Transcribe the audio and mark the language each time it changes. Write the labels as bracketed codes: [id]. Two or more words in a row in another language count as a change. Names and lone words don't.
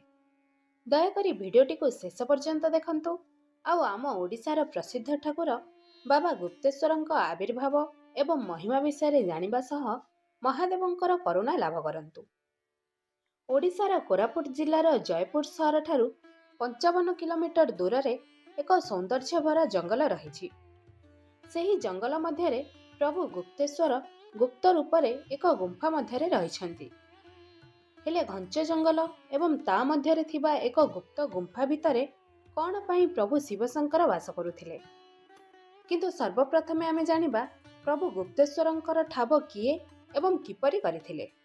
[or] ଦୟାକରି ଭିଡିଓଟି କୁ ଶେଷ ପର୍ଯ୍ୟନ୍ତ ଦେଖନ୍ତୁ ଆଉ ଆମ ଓଡ଼ିଶାର ପ୍ରସିଦ୍ଧ ଠାକୁର ବାବା ଗୁପ୍ତେଶ୍ୱରଙ୍କ ଆବିର୍ଭାବ ଏବଂ ମହିମା ବିଷୟ ରେ ଜାଣିବା ସହ ମହାଦେବଙ୍କର କରୁଣା ଲାଭ କରନ୍ତୁ। ଓଡ଼ିଶାର କୋରାପୁଟ ଜିଲ୍ଲାର ଜୟପୁର ସହର ଠାରୁ 55 କିଲୋମିଟର ଦୂର ରେ ଏକ ସୌନ୍ଦର୍ଯ୍ୟ ଭରା ଜଙ୍ଗଲ ରହି। ସେହି ଜଙ୍ଗଲ ମଧ୍ୟରେ ପ୍ରଭୁ ଗୁପ୍ତେଶ୍ୱର ଗୁପ୍ତ ରୂପରେ ଏକ ଗୁମ୍ଫା ମଧ୍ୟରେ ରହିଛନ୍ତି। ହେଲେ ଘଞ୍ଚ ଜଙ୍ଗଲ ଏବଂ ତା ମଧ୍ୟରେ ଥିବା ଏକ ଗୁପ୍ତ ଗୁମ୍ଫା ଭିତରେ କ'ଣ ପାଇଁ ପ୍ରଭୁ ଶିବଶଙ୍କର ବାସ କରୁଥିଲେ? କିନ୍ତୁ ସର୍ବପ୍ରଥମେ ଆମେ ଜାଣିବା ପ୍ରଭୁ ଗୁପ୍ତେଶ୍ୱରଙ୍କର ଠାବ କିଏ ଏବଂ କିପରି କରିଥିଲେ।